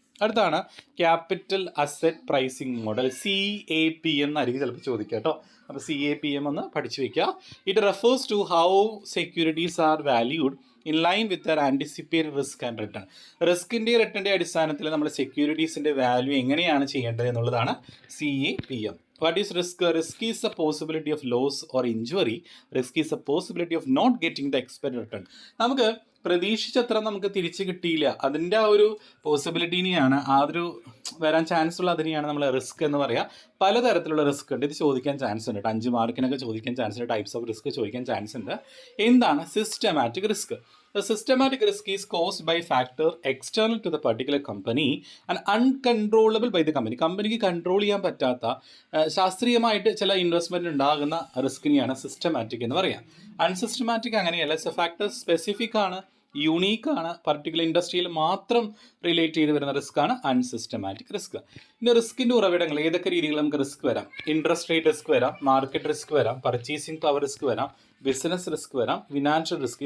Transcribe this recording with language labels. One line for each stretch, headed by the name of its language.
Malayalam: അടുത്താണ് capital asset pricing model, CAPM എന്നായിരിക്കും ചിലപ്പോൾ ചോദിക്കുക കേട്ടോ. അപ്പോൾ CAPM ഒന്ന് പഠിച്ചു വയ്ക്കുക.
English: It refers to how securities are valued in line with their anticipated risk and return.
Malayalam: റിസ്കിൻ്റെ റിട്ടേണിൻ്റെ അടിസ്ഥാനത്തിൽ നമ്മൾ സെക്യൂരിറ്റീസിൻ്റെ വാല്യൂ എങ്ങനെയാണ് ചെയ്യേണ്ടത് എന്നുള്ളതാണ് CAPM.
English: What is risk? Risk is the possibility of loss or injury. Risk is the possibility of not getting the expected return.
Malayalam: നമുക്ക് പ്രതീക്ഷിച്ചത്ര നമുക്ക് തിരിച്ച് കിട്ടിയില്ല, അതിൻ്റെ ആ ഒരു പോസിബിലിറ്റിനെയാണ്, ആ ഒരു വരാൻ ചാൻസ് ഉള്ള അതിനെയാണ് നമ്മൾ റിസ്ക് എന്ന് പറയുക. പലതരത്തിലുള്ള റിസ്ക് ഉണ്ട്, ഇത് ചോദിക്കാൻ ചാൻസ് ഉണ്ട്. 5 മാർക്കിനൊക്കെ ചോദിക്കാൻ ചാൻസ് ഉണ്ട്. ടൈപ്സ് ഓഫ് റിസ്ക് ചോദിക്കാൻ ചാൻസ് ഉണ്ട്. എന്താണ് systematic risk?
English: The systematic risk is caused by factor external to the particular company and uncontrollable by the company.
Malayalam: കമ്പനിക്ക് കൺട്രോൾ ചെയ്യാൻ പറ്റാത്ത ശാസ്ത്രീയമായിട്ട് ചില ഇൻവെസ്റ്റ്മെൻറ്റ് ഉണ്ടാകുന്ന റിസ്കിനെയാണ് സിസ്റ്റമാറ്റിക് എന്ന് പറയാം. അൺസിസ്റ്റമാറ്റിക് അങ്ങനെയല്ല, ഫാക്ടർ സ്പെസിഫിക് ആണ്, യുണീക്ക് ആണ്, പർട്ടിക്കുലർ ഇൻഡസ്ട്രിയിൽ മാത്രം റിലേറ്റ് ചെയ്ത് വരുന്ന റിസ്ക് ആണ് അൺസിസ്റ്റമാറ്റിക് റിസ്ക്. ഇനി റിസ്കിൻ്റെ ഉറവിടങ്ങൾ ഏതൊക്കെ രീതിയിൽ നമുക്ക് റിസ്ക് വരാം? ഇൻട്രസ്റ്റ് റേറ്റ് റിസ്ക് വരാം, മാർക്കറ്റ് റിസ്ക് വരാം, പർച്ചേസിംഗ് പവർ റിസ്ക് വരാം, ബിസിനസ് റിസ്ക് വരാം, ഫിനാൻഷ്യൽ റിസ്ക്.